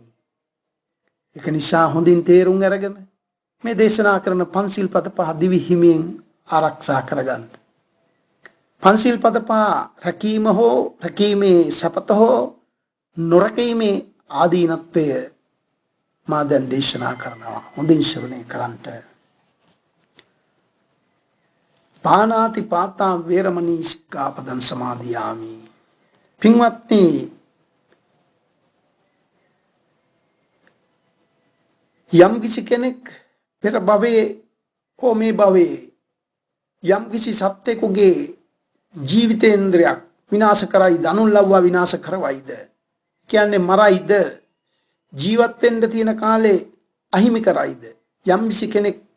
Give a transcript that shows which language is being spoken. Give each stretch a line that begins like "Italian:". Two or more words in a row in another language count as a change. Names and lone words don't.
Sinhala: ඒක නිසා හොඳින් තේරුම් අරගෙන මේ දේශනා කරන පන්සිල් පද පහ දිවි හිමියෙන් ආරක්ෂා කරගන්න. පන්සිල් පද පහ රැකීම හෝ රැකීමේ සපත හෝ නොරකීමේ ආදීනත්වය මා දැන් දේශනා කරනවා. හොඳින් ශ්‍රවණය කරන්ට.
Pali: පානාති පාතා වේරමණී සික්ඛාපදං සමාදියාමි.
Sinhala: පින්වත්නි යම් කිසි කෙනෙක් පෙර භවයේ හෝ මේ භවයේ යම් කිසි සත්‍යකුගේ ජීවිතේන්ද්‍රයක් විනාශ කරයිද, අනුල්ලව්වා විනාශ කරවයිද, කියන්නේ මරයිද, ජීවත් වෙන්න තියෙන කාලේ අහිමි කරයිද, යම් කිසි කෙනෙක්